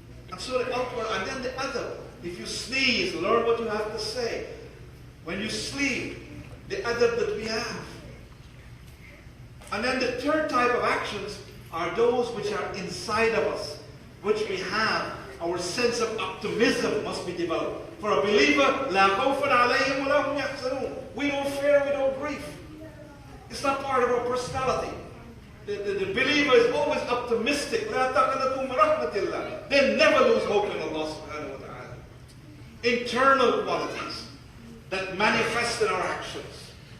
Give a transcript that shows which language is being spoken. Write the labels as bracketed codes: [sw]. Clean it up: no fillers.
[en] And so the outward, and then the other. If you sneeze, learn what you have to say. When you sleep, the adab that we have. And then the third type of actions are those which are inside of us, which we have. Our sense of optimism must be developed. For a believer, [ar] لَا خَوْفٌ عَلَيْهِمْ وَلَا هُمْ يَحْزَنُونَ. [en] We don't fear, we don't grieve. It's not part of our personality. The believer is always optimistic. [ar] لَا تَقْنَطُوا مِنْ رَحْمَةِ اللَّهِ. [en] They never lose hope in Allah subhanahu wa ta'ala. Internal qualities that manifest in our actions.